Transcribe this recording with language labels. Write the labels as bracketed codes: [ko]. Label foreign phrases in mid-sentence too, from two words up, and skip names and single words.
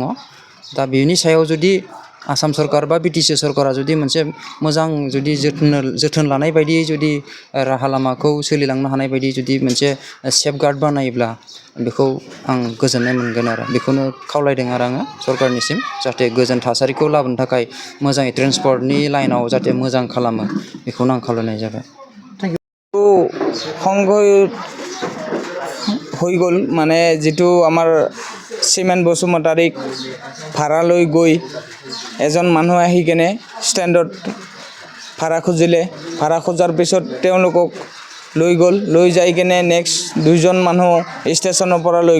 [brx] दा बेनि सायाव जुदि आसाम सरकार बा बिटिसि सरकारा जुदि मोनसे मोजां जुदि जोथोन लानाय बायदियै जुदि राहा लामाखौ सोलिलांनो हानाय बायदि जुदि मोनसे सेफगार्ड बानायोब्ला बेखौ आं गोजोननाय मोनगोन आरो बेखौनो खावलायदों आरो आङो सरकारनिसिम जाहाथे गोजोन थासारिखौ लाबोनो थाखाय मोजाङै ट्रेन्सपर्टनि लाइनाव जाहाथे मोजां खालामो बेखौनो आं खावलायनाय जाबाय [as] সংঘ হৈ গ'ল মানে যিটো আমাৰ চিমেন বসুমতাৰীক ভাড়ালৈ গৈ এজন মানুহ আহি কেনে ষ্টেণ্ডত ভাড়া খুজিলে ভাড়া খোজাৰ পিছত তেওঁলোকক লৈ গ'ল লৈ যাই কেনে নেক্সট 2জন মানুহ ষ্টেচনৰ পৰা লৈ